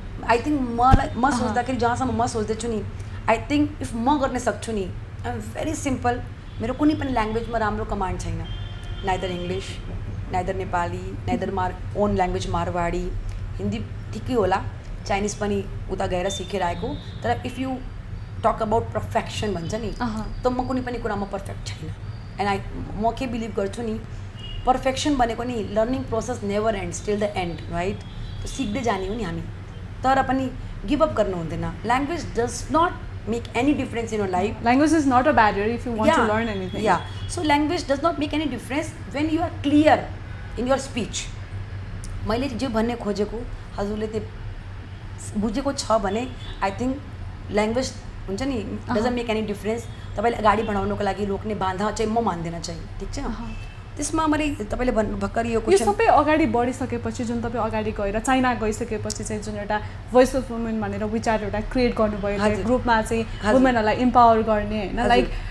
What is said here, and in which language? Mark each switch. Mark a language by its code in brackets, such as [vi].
[en] I think [ne] म सोच्दाखेरि जहाँसम्म म सोच्दैछु नि [en] I think if [ne] म गर्न सक्छु नि [en] I am very simple [ne] मेरो कुनै पनि ल्याङ्ग्वेजमा राम्रो कमान्ड छैन [en] neither English neither Nepali neither own language [ne] Marwari Hindi ठिकै होला चाइनिज पनि उता गएर सिकेर आएको तर [en] if you talk about perfection [ne] भन्छ नि त म कुनै पनि कुरामा पर्फेक्ट छैन एन्ड म के बिलिभ गर्छु नि पर्फेक्सन भनेको नि [en] learning process never ends till the end right [ne] त्यो सिक्दै जाने हो नि हामी तर पनि गिभ अप गर्नु हुँदैन [en] Language does not make any difference in your life. Language is not a barrier if you want to learn anything. Yeah. So language does not make any difference when you are clear in your speech. [ne] मैले जे भन्ने खोजेको हजुरले त्यो बुझेको छ भने [en] I think [ne] language हुन्छ नि [en] doesn't make any difference [ne] तपाईँले गाडी बढाउनको लागि रोक्ने बाधा चाहिँ म मान्दिनँ चाहिँ ठिक छ त्यसमा मैले तपाईँले भर्खर यो सबै अगाडि बढिसकेपछि जुन तपाईँ अगाडि गएर चाइना गइसकेपछि चाहिँ जुन एउटा भोइस अफ वुमेन भनेर विचार एउटा क्रिएट गर्नुभयो ग्रुपमा चाहिँ वुमेनहरूलाई इम्पावर गर्ने होइन लाइक